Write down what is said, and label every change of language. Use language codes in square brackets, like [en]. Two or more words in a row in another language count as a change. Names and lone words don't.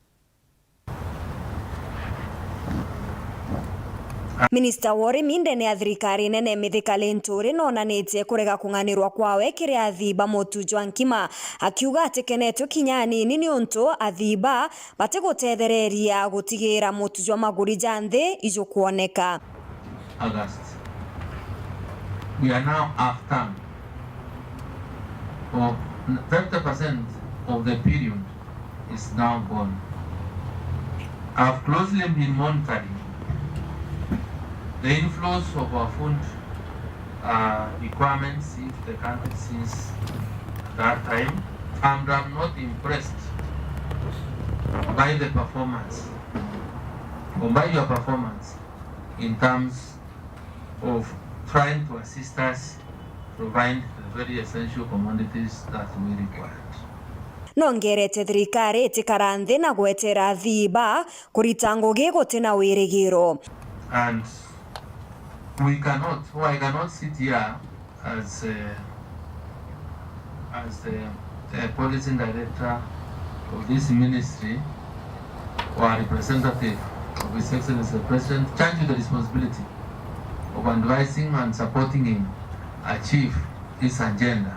[mer] Minista wa urimi ndene ya thirikari nene Mithika Linturi nonanitie kurega kunganirwa kwawe kiria thiba mutujwa nkima akiuga atekenetwe kinyani nini untu athiba batigutethereria gutigira mutujwa maguri ja nthi ijo kuoneka. [en] August. We are now after 50% of the period is now gone. I've closely been monitoring the inflows of our food requirements if the country since that time, and I'm not impressed by the performance or by your performance in terms of trying to assist us provide the very essential commodities that we require. [mer] Nongerete thirikari itikara nthi na gwetera thiba kurita ngugi gutina wirigiro. [en] And I cannot sit here as the policy director of this ministry or a representative of His Excellency the President, charged with the responsibility of advising and supporting him achieve his agenda.